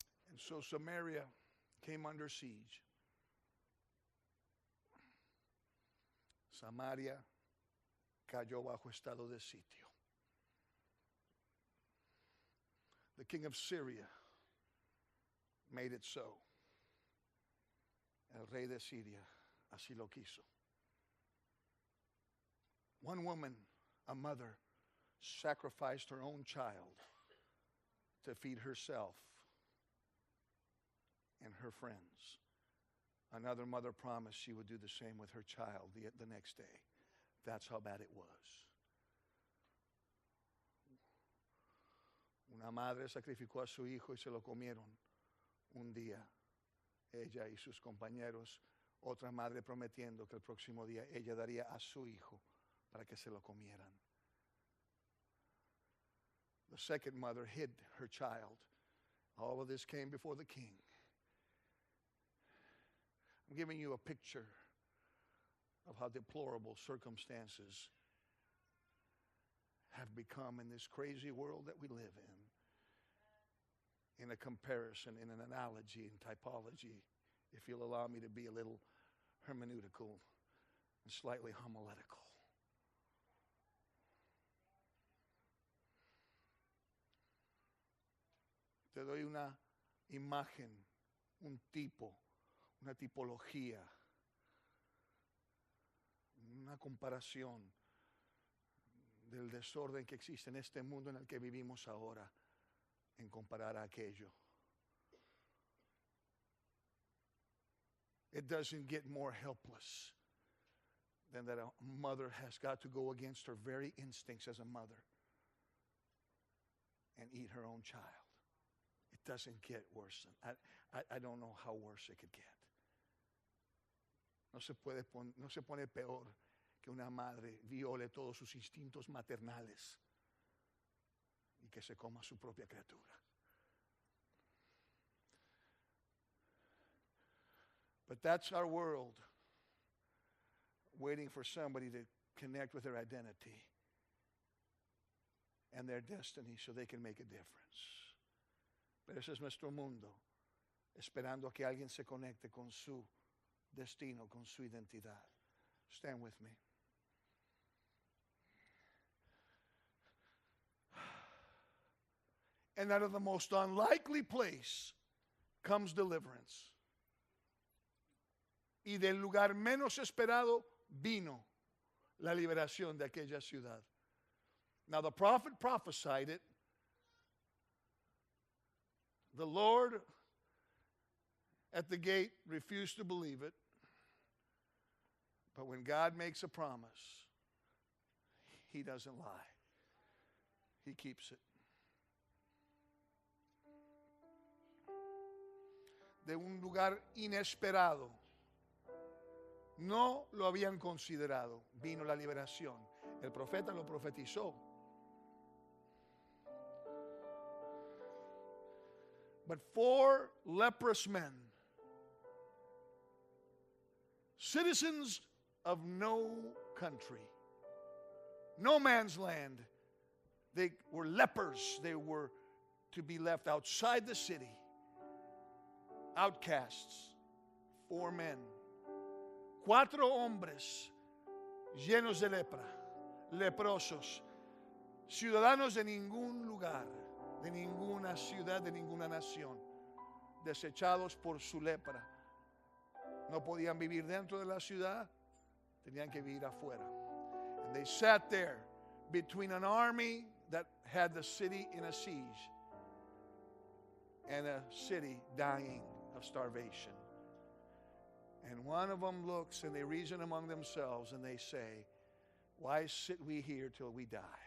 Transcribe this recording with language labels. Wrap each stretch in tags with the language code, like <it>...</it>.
<en>And so Samaria came under siege.</en> <es>Samaria cayó bajo estado de sitio.</es> <en>The king of Syria made it so.</en> <es>El rey de Siria así lo quiso.</es> <en>One woman, a mother, sacrificed her own child to feed herself and her friends. Another mother promised she would do the same with her child the next day. That's how bad it was.</en> <es>Una madre sacrificó a su hijo y se lo comieron un día, ella y sus compañeros. Otra madre prometiendo que el próximo día ella daría a su hijo para que se lo comieran.</es> <en>The second mother hid her child. All of this came before the king. I'm giving you a picture of how deplorable circumstances have become in this crazy world that we live in a comparison, in an analogy, in typology, if you'll allow me to be a little hermeneutical and slightly homiletical.</en> <es>Te doy una imagen, un tipo, una tipología, una comparación del desorden que existe en este mundo en el que vivimos ahora en comparar a aquello.</es> <en>It doesn't get more helpless than that a mother has got to go against her very instincts as a mother and eat her own child. It doesn't get worse. I don't know how worse it could get.</en> <es>No se pone peor que una madre viole todos sus instintos maternales y que se coma su propia criatura.</es> <en>But that's our world, waiting for somebody to connect with their identity and their destiny so they can make a difference.</en> <es>Pero ese es nuestro mundo, esperando a que alguien se conecte con su destino, con su identidad.</es> <en>Stand with me. And out of the most unlikely place comes deliverance.</en> <es>Y del lugar menos esperado vino la liberación de aquella ciudad.</es> <en>Now the prophet prophesied it. The Lord at the gate refused to believe it. But when God makes a promise, He doesn't lie. He keeps it.</en> <es>De un lugar inesperado, no lo habían considerado, vino la liberación. El profeta lo profetizó.</es> <en>But 4 leprous men, citizens of no country, no man's land, they were lepers. They were to be left outside the city, outcasts. 4 men,</en> <es>4 hombres llenos de lepra, leprosos, ciudadanos de ningún lugar, de ninguna ciudad, de ninguna nación, desechados por su lepra. No podían vivir dentro de la ciudad, tenían que vivir afuera.</es> <en>And they sat there between an army that had the city in a siege and a city dying of starvation. And one of them looks and they reason among themselves and they say, why sit we here till we die?</en>